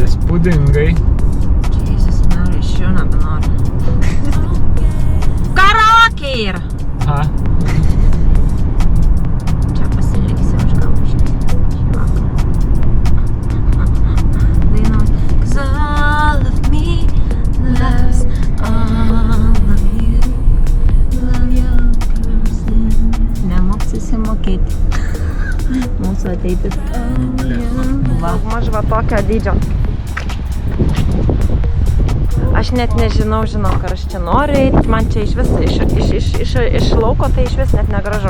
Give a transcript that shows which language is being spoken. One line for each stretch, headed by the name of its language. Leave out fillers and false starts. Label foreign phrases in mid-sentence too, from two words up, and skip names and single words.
Lithuanian: Įspūdingai. Jesus, Mary, aš jau nebenoriu. Karaokė yra! Aha. Čia pasiliksim aš gal šį vakarą. Dainuos.
English: 'Cause all of me loves all of you. Love your person.
Lithuanian: Nemoksisi mokėti. Mūsų ateitis. Va, maž va tokio dydžio. Aš net nežinau, kur aš čia noriu eiti. Man čia iš vis, iš lauko tai iš vis net negražu.